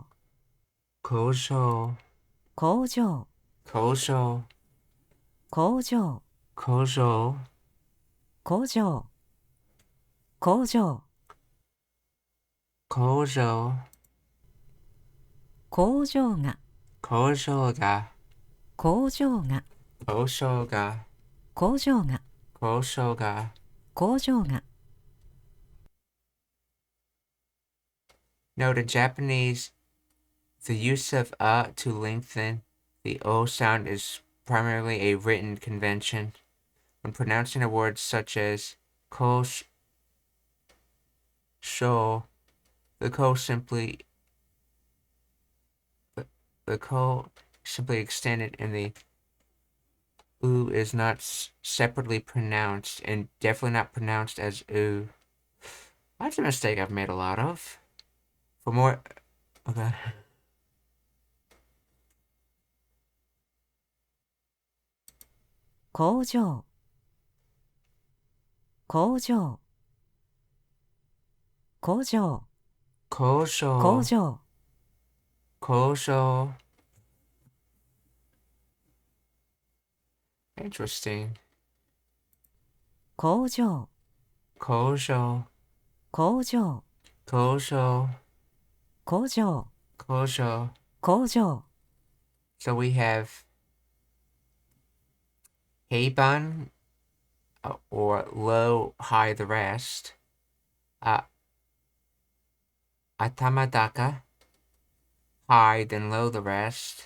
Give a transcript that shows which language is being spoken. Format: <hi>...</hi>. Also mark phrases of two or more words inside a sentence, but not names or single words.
<ja>工場工場工場工場工場工場工場工場工場が工場が工場が工場が工場が工場が工場が</ja> <en>Note in Japanese, the use of a to lengthen the o sound is primarily a written convention. When pronouncing a word such as ko sho, the ko simply extended and the u is not separately pronounced and definitely not pronounced as u. That's a mistake I've made a lot of. For more, okay.</en> <ja>工場工場工場工 Kosho, 場 kosho.</ja> <en>Interesting.</en> <ja>工場 Kosho, 工場 kosho, 工場 kosho. 工場</ja> <en>So we have heiban or low, high, the rest. Uh, Atamadaka, high, then low, the rest.</en>